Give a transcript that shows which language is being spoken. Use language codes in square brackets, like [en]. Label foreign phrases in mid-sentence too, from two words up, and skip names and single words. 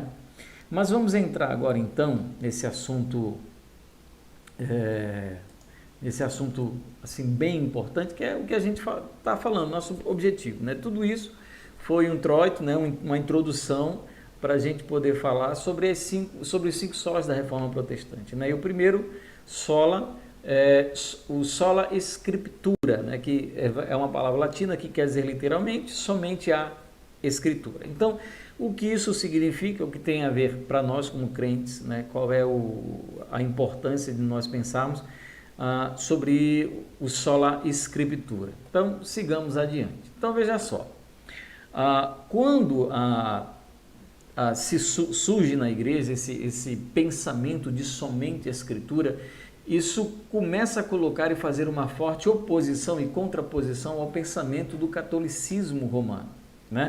[pt] Mas vamos entrar agora, então, nesse assunto assim, bem importante, que é o que a gente está falando, nosso objetivo, né? Tudo isso foi um introito, né, uma introdução para a gente poder falar sobre os 5 solas da Reforma Protestante, né? E o primeiro sola o [la] sola scriptura, [pt] né, que é uma palavra latina que quer dizer literalmente somente a escritura. Então, o que isso significa, o que tem a ver para nós como crentes, né, qual é a importância de nós pensarmos sobre o [la] sola scriptura. [pt] Então, sigamos adiante. Então, veja só, quando surge na igreja esse pensamento de somente a escritura, isso começa a colocar e fazer uma forte oposição e contraposição ao pensamento do catolicismo romano, né?